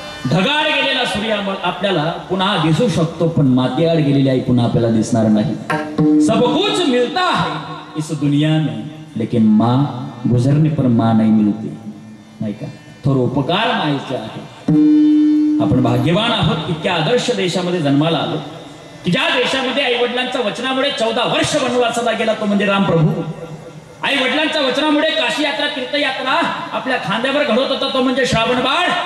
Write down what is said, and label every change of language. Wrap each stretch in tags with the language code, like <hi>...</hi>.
<mr>ढगाळ गेलेला सूर्य आपल्याला पुन्हा दिसू शकतो, पण मातीआड गेलेली आई पुन्हा आपल्याला दिसणार नाही.</mr> <hi>सब कुछ मिलता है इस दुनिया में, लेकिन माँ गुजरने पर माँ नहीं मिलती.</hi> <mr>नाही का? थोर उपकार मायचे आहे. आपण भाग्यवान आहोत, इतक्या आदर्श देशामध्ये जन्माला आलो की ज्या देशामध्ये आई वडिलांच्या वचनामुळे 14 वर्ष वनवासाला गेला, तो म्हणजे रामप्रभू. आई वडिलांच्या वचनामुळे काशी यात्रा, तीर्थयात्रा आपल्या खांद्यावर घडवत होता, तो म्हणजे श्रावण बाळ.</mr>